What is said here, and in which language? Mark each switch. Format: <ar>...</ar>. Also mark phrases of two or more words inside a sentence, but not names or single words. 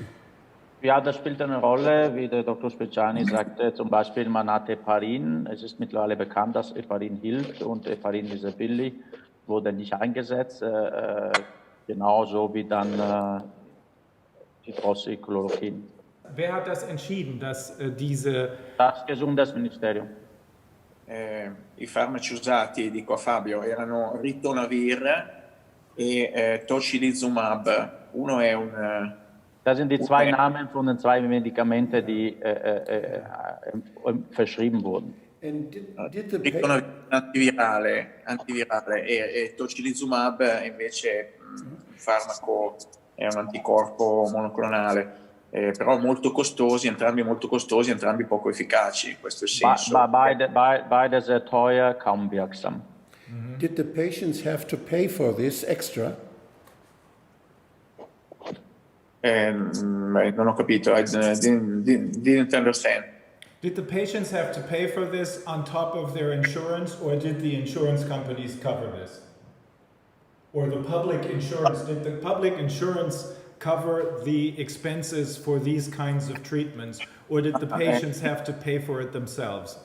<de>Ja, das spielt eine Rolle, wie der Dr. Speciani sagte, zum Beispiel man hat Heparin. Es ist mittlerweile bekannt, dass Heparin hilft und Heparin ist sehr billig, wurde nicht eingesetzt, genauso wie dann Hydroxychloroquin. Wer hat das entschieden, dass Das Gesundheitsministerium.</de> <it>I farmaci usati, dico a Fabio, erano ritonavir e tocilizumab. Uno è un...</it> <de>Das sind die zwei Namen von den zwei Medikamenten, die verschrieben wurden.</de> <it>Antivirale e tocilizumab invece un farmaco, è un anticorpo monoclonale. Però molto costosi, entrambi poco efficaci, questo è il senso.</it> <de>Beide sehr teuer, kaum wirksam.</de> <en>Did the patients have to pay for this extra?</en> <it>Non ho capito,</it> <en>I didn't understand. Did the patients have to pay for this on top of their insurance, or did the insurance companies cover this? Or the public insurance, did the public insurance cover the expenses for these kinds of treatments, or did the patients have to pay for it themselves?</en>